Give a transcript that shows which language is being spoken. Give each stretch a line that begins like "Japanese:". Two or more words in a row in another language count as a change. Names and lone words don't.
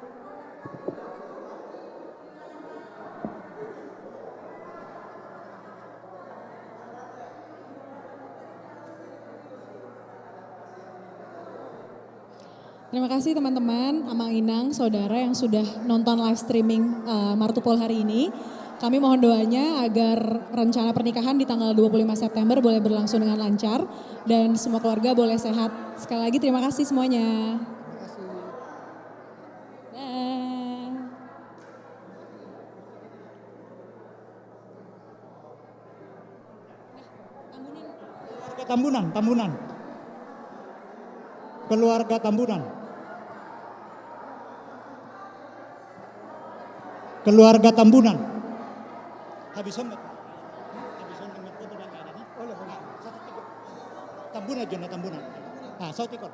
Indonesian: Terima kasih teman-teman, Amang Inang, saudara yang sudah nonton live streaming Martupol hari ini. Kami mohon doanya agar rencana pernikahan di tanggal 25 September boleh berlangsung dengan lancar dan semua keluarga boleh sehat. Sekali lagi terima kasih semuanya. Tambunan. Keluarga Tambunan. Keluarga Tambunan. Habison dengan foto dan ada nih. Tambunan. Ah, sautikor.